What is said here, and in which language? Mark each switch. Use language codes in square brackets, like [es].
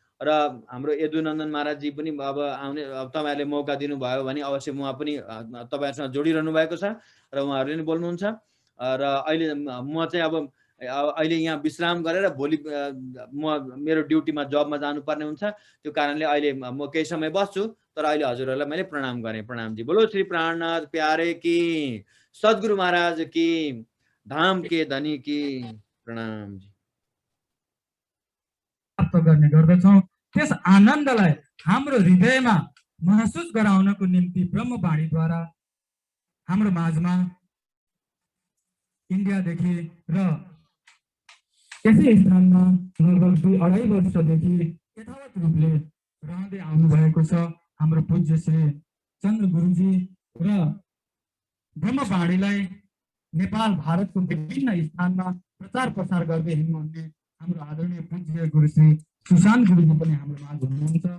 [ne] र हाम्रो यदुनन्दन महाराजजी पनि अब आउने, तपाईँहरूले मौका दिनुभयो भने अवश्य उहाँ पनि तपाईँहरूसँग जोडिरहनु भएको छ र उहाँहरूले नि बोल्नुहुन्छ। र अहिले म चाहिँ अब अहिले यहाँ विश्राम गरेर भोलि म मेरो ड्युटीमा जबमा जानुपर्ने हुन्छ, त्यो कारणले अहिले म केही समय बस्छु, तर अहिले हजुरहरूलाई मैले प्रणाम गरेँ। प्रणामजी। [hi] बोलो श्री प्राणनाथ प्यारे की, सद्गुरु महाराज की, धाम के धनी की प्रणाम जी। [ne] प्राप्त गर्ने गर्दछौँ। त्यस आनन्दलाई हाम्रो हृदयमा महसुस गराउनको निम्ति ब्रह्मवाणीद्वारा हाम्रो माझमा इन्डियादेखि र यसै स्थानमा लगभग 2-2.5 वर्षदेखि यथावत रूपले रहँदै आउनुभएको छ हाम्रो पूज्य श्री चन्द्र गुरुजी र ब्रह्मवाणीलाई नेपाल भारतको विभिन्न स्थानमा प्रचार प्रसार गर्दै हिँड्नुहुने हाम्रो आदरणीय पूज्य गुरु श्री सुशान्त गुरुजी पनि हाम्रो माझ हुनुहुन्छ।